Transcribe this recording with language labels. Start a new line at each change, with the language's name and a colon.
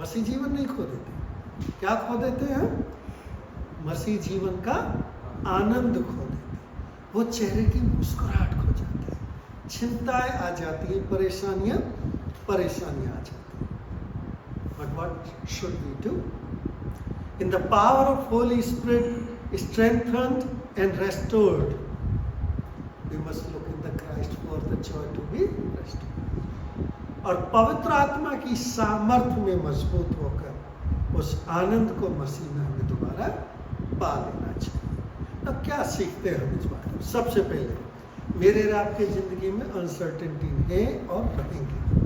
Hindi: मसीह जीवन नहीं खो देते, क्या खो देते हैं? मसीह जीवन का आनंद खो देते हैं, वो चेहरे की मुस्कुराहट खो जाती है। चिंताएं आ जाती हैं, परेशानियां आ जाती हैं.
English: But what should we do? In the power of Holy Spirit strengthened and restored, we must look in the Christ for the joy to be restored.
Hindi: और पवित्र आत्मा की सामर्थ्य में मजबूत होकर उस आनंद को मसीह में हमें दोबारा पा लेना चाहिए. अब क्या सीखते हैं हम इस बारे में? सबसे पहले मेरे और आपके जिंदगी में अनसर्टेनिटी है और रहेंगे.